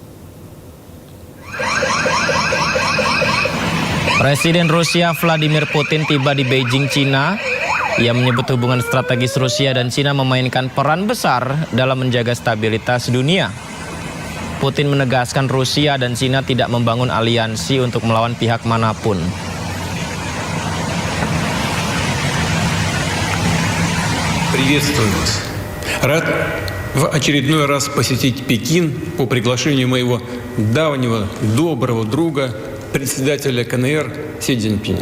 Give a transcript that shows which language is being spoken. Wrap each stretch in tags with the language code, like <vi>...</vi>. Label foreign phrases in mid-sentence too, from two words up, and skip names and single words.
<id>Presiden Rusia Vladimir Putin tiba di Beijing, China. Ia menyebut hubungan strategis Rusia dan China memainkan peran besar dalam menjaga stabilitas dunia. Putin menegaskan Rusia dan China tidak membangun aliansi untuk melawan pihak manapun.</id> <ru>Приветствую вас. Рад в очередной раз посетить Пекин по приглашению моего давнего доброго друга, председателя КНР Си Цзиньпиня.</ru>